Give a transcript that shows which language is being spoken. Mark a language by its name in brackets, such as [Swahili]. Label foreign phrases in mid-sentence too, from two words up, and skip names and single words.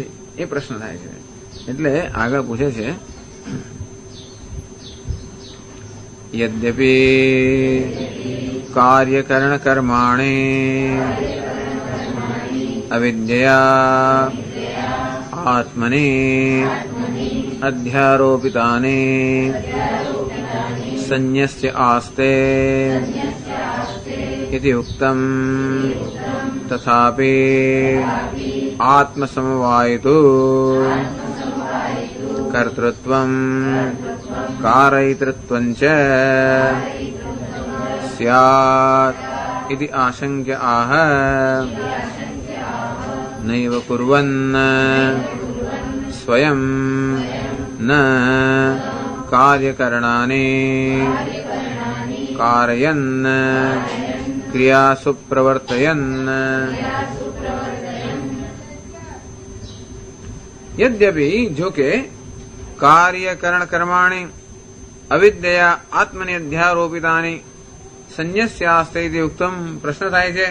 [Gujarati] એ પ્રશ્ન થાય છે. એટલે આગળ પૂછે છે [Sanskrit] यद्यपि कार्यकरण कर्माणि अविद्या आत्मनि अध्यारोपितानि संन्यस्य आस्ते इति उक्तम् तथापि आत्मसमवायितो कर्तृत्वं कारयितृत्वं च स्यात् इति आशंक्य आह नैव कुर्वन् स्वयं न कार्यकरणानि कारयन् क्रियासु प्रवर्तयन् यद्यपि [Gujarati] જો કે [Sanskrit] कार्यकरण कर्माणि अविद्या आत्मनि अध्यारोपितानि संन्यस्यास्ते उक्तम् [Gujarati] પ્રશ્ન થાય છે.